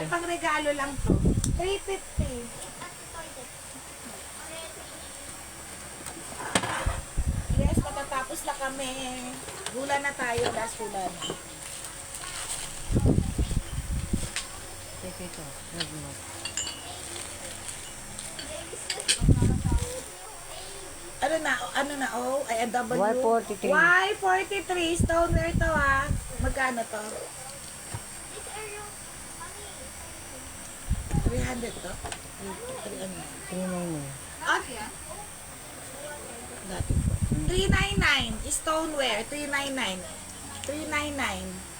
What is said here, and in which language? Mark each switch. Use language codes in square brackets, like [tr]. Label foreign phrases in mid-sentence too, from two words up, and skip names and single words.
[tl] Pang regalo lang to. 350. Yes, matatapos na kami. Hula na tayo, last hula na. Ito. Red mo. Ano na, oh, ay, a W. Y43. Y43, stoneware to ah. Magkano to? 300 to? 399. At, dati po. 399, stoneware, 399. 399.